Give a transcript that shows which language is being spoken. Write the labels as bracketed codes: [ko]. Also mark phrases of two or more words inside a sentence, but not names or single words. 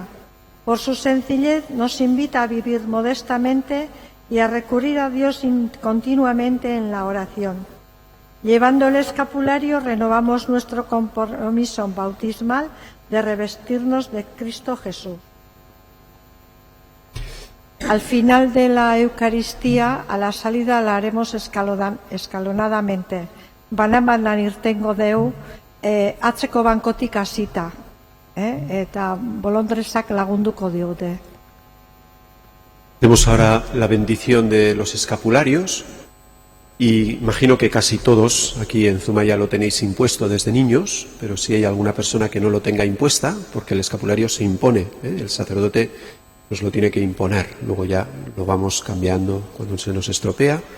[es] Por su sencillez nos invita a vivir modestamente y a recurrir a Dios continuamente en la oración. Llevando el escapulario renovamos nuestro compromiso bautismal de revestirnos de Cristo Jesús. Al final de la Eucaristía, a la salida la haremos escalonadamente. [eu] Bananan irtengo deu, atzeko bankotik hasita, eta bolondresak lagunduko diote. [es] Tenemos ahora la bendición de los escapularios y imagino que casi todos aquí en Zumaya lo tenéis impuesto desde niños, pero si hay alguna persona que no lo tenga impuesta, porque el escapulario se impone, el sacerdote nos lo tiene que imponer, luego ya lo vamos cambiando cuando se nos estropea.